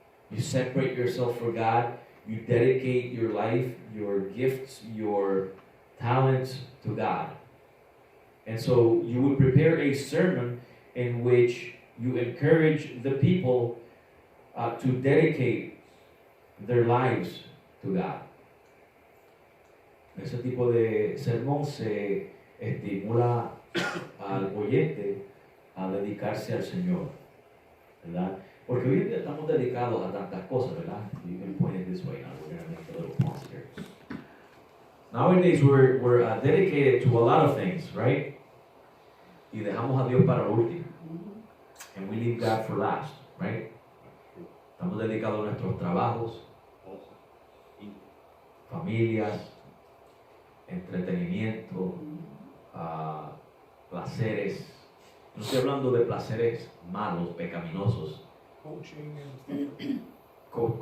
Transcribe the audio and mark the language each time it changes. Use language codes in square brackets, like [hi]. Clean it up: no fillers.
[en] You separate yourself for God. You dedicate your life, your gifts, your talents to God. And so you would prepare a sermon in which you encourage the people to dedicate their lives to God. [es] Ese tipo de sermón se estimula al oyente a dedicarse al Señor, ¿verdad? Porque hoy en día estamos dedicados a tantas cosas, ¿verdad? [en] You can point it this way now. We're going to make it a Nowadays we're dedicated to a lot of things, right? [es] Y dejamos a Dios para lo último. [en] And we leave God for last, right? [es] Estamos dedicados a nuestros trabajos, familias, entretenimiento, placeres. No estoy hablando de placeres malos, pecaminosos. [en] Coaching and stuff.